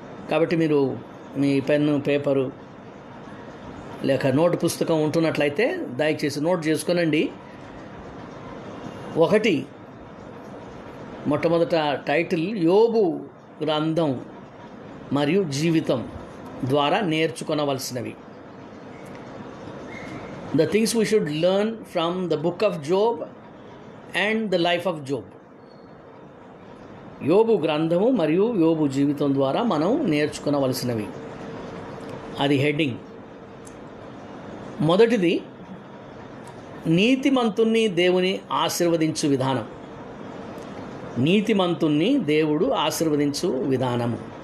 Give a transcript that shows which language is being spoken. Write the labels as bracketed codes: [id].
[te] కాబట్టి మీరు మీ pen, paper లేక నోటు పుస్తకం ఉంటున్నట్లయితే దయచేసి నోట్ చేసుకొనండి. 1, మొట్టమొదట టైటిల్ యోబు గ్రంథం మరియు జీవితం ద్వారా నేర్చుకొనవలసినవి. [en] The things we should learn from the book of Job and the life of Job. [te] యోబు గ్రంథము మరియు యోబు జీవితం ద్వారా మనం నేర్చుకొనవలసినవి. అది హెడ్డింగ్. మొదటిది, నీతిమంతుణ్ణి దేవుని ఆశీర్వదించు విధానం. నీతిమంతుణ్ణి దేవుడు ఆశీర్వదించు విధానము.